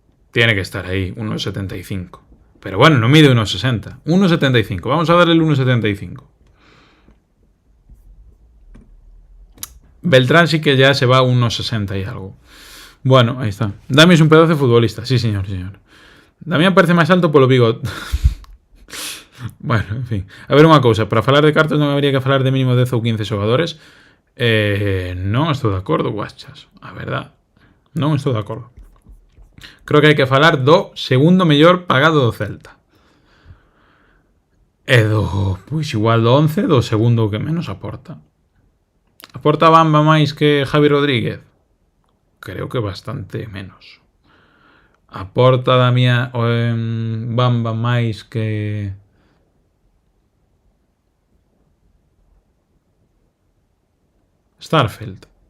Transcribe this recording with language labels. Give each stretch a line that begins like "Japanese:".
Spanish: Tiene que estar ahí, 1,75. Pero bueno, no mide 1,60. 1,75. Vamos a darle el 1,75. Beltrán sí que ya se va a 1,60 y algo. Bueno, ahí está. Dami es un pedazo de futbolista. Sí, señor, señor.
Galician: Damián parece máis alto polo bigote. Bueno, en fin. A ver unha cousa. Para falar de cartas non habría que falar de mínimo 10 ou 15 xogadores. Non estou de acordo, guachas. A verdad. Non estou de acordo. Creo que hai que falar do segundo mellor pagado do Celta. E do, pois igual do 11, do segundo que menos aporta. Aporta Bamba máis que Javi Rodríguez? Creo que bastante menos. Aporta Damián Bamba máis que Starfelt?